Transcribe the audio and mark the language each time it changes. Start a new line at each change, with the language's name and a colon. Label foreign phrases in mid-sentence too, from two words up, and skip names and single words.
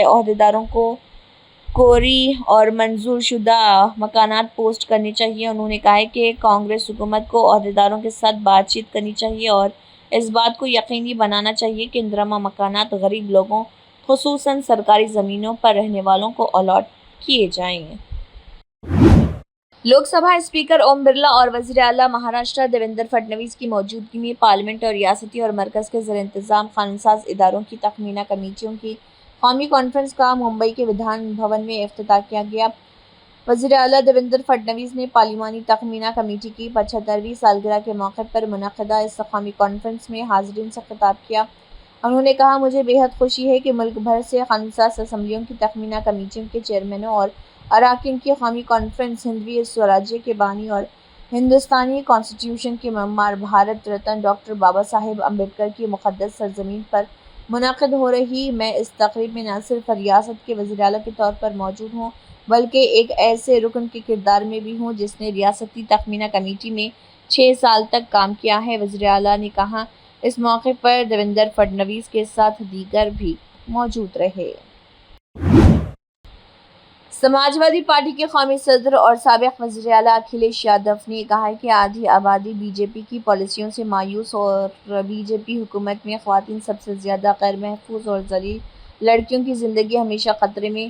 Urdu: عہدیداروں کو کوری اور منظور شدہ مکانات پوسٹ کرنے چاہیے. انہوں نے کہا کہ کانگریس حکومت کو عہدیداروں کے ساتھ بات چیت کرنی چاہیے اور اس بات کو یقینی بنانا چاہیے کہ اندرما مکانات غریب لوگوں خصوصاً سرکاری زمینوں پر رہنے والوں کو الاٹ کیے جائیں. لوک سبھا اسپیکر اوم برلا اور وزیر اعلیٰ مہاراشٹر دیویندر فڈنویس کی موجودگی میں پارلیمنٹ اور ریاستی اور مرکز کے زیر انتظام قانون ساز اداروں کی تخمینہ کمیٹیوں کی قومی کانفرنس کا ممبئی کے ودھان بھون میں افتتاح کیا گیا. وزیر اعلیٰ دیویندر فڈنویس نے پارلیمانی تخمینہ کمیٹی کی 75ویں سالگرہ کے موقع پر منعقدہ اس قومی کانفرنس میں حاضرین سے خطاب کیا. انہوں نے کہا، مجھے بےحد خوشی ہے کہ ملک بھر سے قانون ساز اسمبلیوں کی تخمینہ کمیٹیوں کے چیئرمینوں اور اراکین کی قومی کانفرنس ہندوی سوراجیہ کے بانی اور ہندوستانی کانسٹیٹیوشن کے معمار بھارت رتن ڈاکٹر بابا صاحب امبیڈکر کی مقدس سرزمین پر منعقد ہو رہی. میں اس تقریب میں نہ صرف ریاست کے وزیر اعلیٰ کے طور پر موجود ہوں بلکہ ایک ایسے رکن کے کردار میں بھی ہوں جس نے ریاستی تخمینہ کمیٹی میں 6 سال تک کام کیا ہے. وزیر اعلیٰ نے کہا اس موقع پر دیویندر فڈنویس کے ساتھ دیگر بھی موجود رہے. سماجوادی پارٹی کے قومی صدر اور سابق وزیر اعلیٰ اکھلیش یادو نے کہا ہے کہ آدھی آبادی BJP کی پالیسیوں سے مایوس اور BJP حکومت میں خواتین سب سے زیادہ غیر محفوظ اور ذلیل لڑکیوں کی زندگی ہمیشہ خطرے میں.